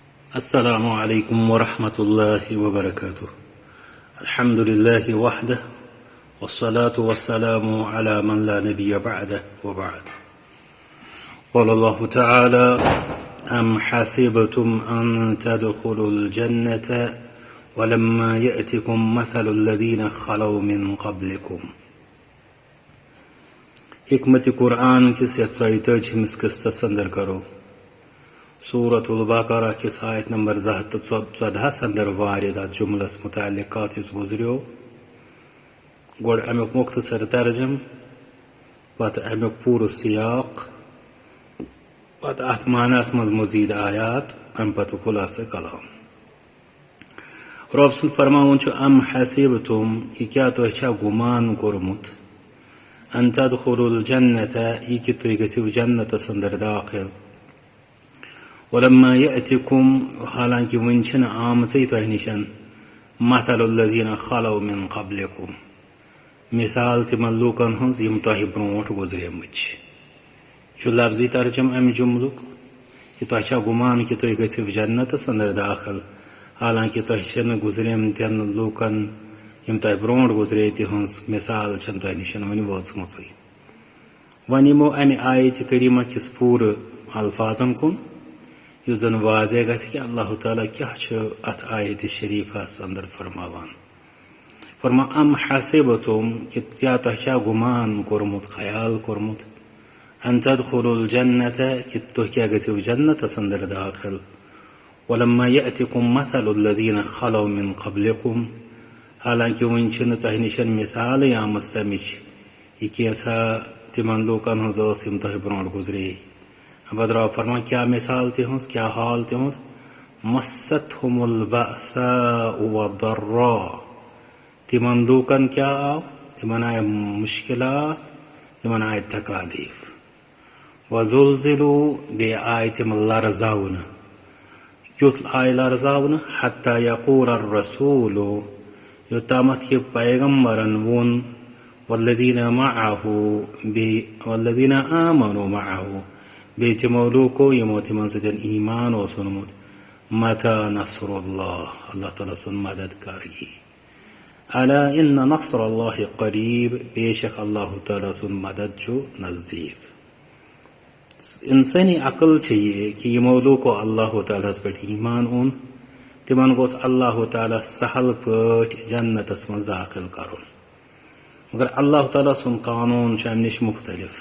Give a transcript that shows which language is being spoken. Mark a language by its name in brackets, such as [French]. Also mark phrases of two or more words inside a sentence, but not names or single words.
[Arabic] السلام عليكم ورحمة الله وبركاته. الحمد لله وحده والصلاة والسلام على من لا نبي بعده وبعد. قال الله تعالى: أم حسبتم أن تدخلوا الجنة ولما يأتكم مثل الذين خلوا من قبلكم. [Kashmiri] حکمت قرآن کس یتھ مسکس اندر کرو سورة البقرہ کس آیت نمبر 14 اندر واردہ جملس متعلقات گزریو گوڑ امیک مختصر ترجم پتہ امیک پور سیاق پتہ ات معنیس مز مزید آیات ام پتہ خلاصہ کلام. رب سن فرماون چھ [Arabic] ام حسبتم [Kashmiri] کہ کیا تو چھا گمان کورمت [Arabic] ان تدخلوا الجنة [Kashmiri] یہ کہ تو گژھو جنتس اندر داخل [Arabic] ولما يأتكم [Kashmiri] حالانکہ ون چھن آمژے تۄہہِ نشن [Arabic] مثل الذين خلوا من قبلكم [Kashmiri] مثال تمن لوکن ہنز یم تۄہہِ برونٹھ گزریمٕتۍ چھِ. چھُ لفظی ترجم امہِ جملُک کہ تۄہہِ چھا گمان کہ تُہۍ گژھِو جنتس اندر داخل حالانکہ تۄہہِ چھنہٕ گزریمتٮ۪ن لوکن یم تۄہہِ برونٹھ گزرے تِہنٛز مثال چھنہٕ تۄہہِ نشن وٕنہِ وٲژمٕژٕے. وۄنۍ یِمو امہِ آیتہِ کریٖمہ کِس پوٗرٕ الفاظن کُن یُس زن واضح گژھِ کہ اللہ تعالیٰ کیاہ چھُ اتھ آیتِ شریفس اندر فرماوان. فرما [Arabic] ام حسبتم [Kashmiri] کہ کیا تۄہہِ چھا گمان کوٚرمُت خیال کوٚرمُت [Arabic] ان تدخلوا الجنة [Kashmiri] کہ تُہۍ کیاہ گژھِو جنتس اندر داخل [Arabic] ولما يأتكم مثل الذين خلوا من قبلكم [Kashmiri] حالانکہ وٕنہِ چھنہٕ تۄہہِ نشن مثالٕے آمٕژ تمِچ یہِ کینٛژھا تِمن لوٗکن ہٕنٛز ٲس یِم تۄہہِ برونٹھ گزرے. بدراو فرما کیا مثال تہنٛز کیا حال تہنٛد [Arabic] مستهم البأساء والضراء [Kashmiri] تمن لوٗکن کیا آو تمن آیہِ مشکلات تمن آیہِ تکالیف وزلزلوا بیٚیہِ آیہِ تِم لرزاونہٕ. کیُتھ آیہِ لرزاونہٕ [Arabic] حتى يقول الرسول [Kashmiri] یوٚتامتھ کہِ پیغمبرن ووٚن [Arabic] والذین معه والذین آمنوا معه [Kashmiri] بیٚیہِ تِمو لوٗکو یِمو تِمن سۭتۍ ایمان اوس اوٚنمُت [Arabic] متى نصر اللہ [Kashmiri] اللہ تعالیٰ سُنٛد مدد کر یی. [Arabic] الا ان نصر اللہ قریب [Kashmiri] بے شک اللہ تعالیٰ سُنٛد مدد چھُ نزدیٖک. انسٲنی عقل چھِ یہِ کہِ یِمو لوٗکو اللہ تعالیٰ ہس پٮ۪ٹھ ایمان اوٚن تِمن گوٚژھ اللہ تعالیٰ سہل پٲٹھۍ جنتس منٛز داخل کرُن. مگر اللہ تعالیٰ سُنٛد قانوٗن چھُ امہِ نِش مختلف.